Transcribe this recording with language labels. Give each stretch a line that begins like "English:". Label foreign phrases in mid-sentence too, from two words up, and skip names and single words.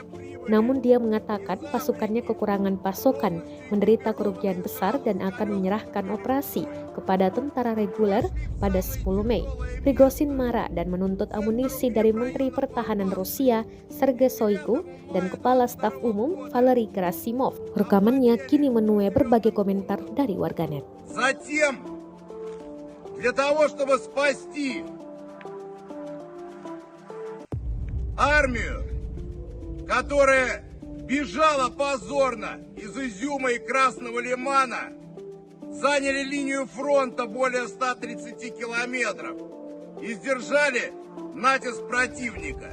Indonesian: Namun dia mengatakan pasukannya kekurangan pasokan, menderita kerugian besar dan akan menyerahkan operasi kepada tentara reguler pada 10 Mei. Prigozhin marah dan menuntut amunisi dari Menteri Pertahanan Rusia Sergei Shoigu dan Kepala Staf Umum Valery Gerasimov. Rekamannya kini menuai berbagai komentar dari warganet.
Russian: Затем, для того, чтобы спасти армию, которая бежала позорно из Изюма и Красного Лимана, заняли линию фронта более 130 километров и сдержали натиск противника.